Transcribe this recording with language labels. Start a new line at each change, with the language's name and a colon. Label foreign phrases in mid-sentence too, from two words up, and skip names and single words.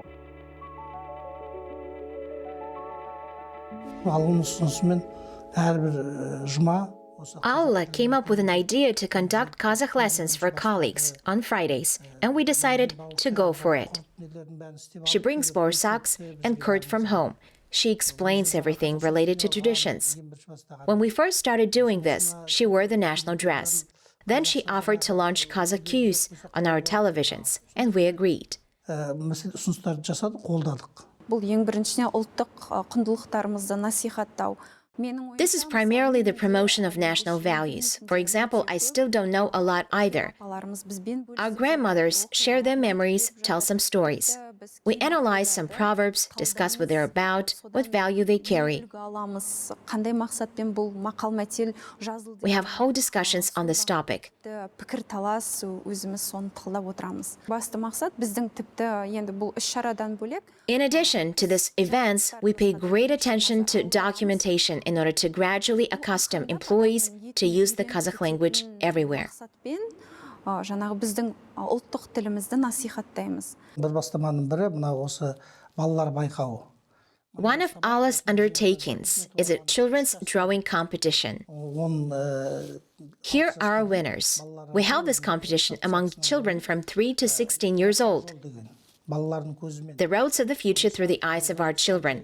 English: Alla came up with an idea to conduct Kazakh lessons for colleagues on Fridays, and we decided to go for it. She brings borsaks and curd from home. She explains everything related to traditions. When we first started doing this, she wore the national dress. Then she offered to launch Kazakh cues on our televisions, and we agreed.
Kazakh: Бұл ең біріншіне ұлттық құндылықтарымызды насихаттау.
English: This is primarily the promotion of national values. For example, I still don't know a lot either. Our grandmothers share their memories, tell some stories. We analyze some proverbs, discuss what they're about, what value they carry. We have whole discussions on this topic. In addition to these events, we pay great attention to documentation in order to gradually accustom employees to use the Kazakh language everywhere.
Kazakh: Жаңағы біздің ұлттық тілімізді насихаттаймыз.
English: One of Alla's undertakings is a children's drawing competition. Here are our winners. We held this competition among children from 3 to 16 years old. The roads of the future through the eyes of our children.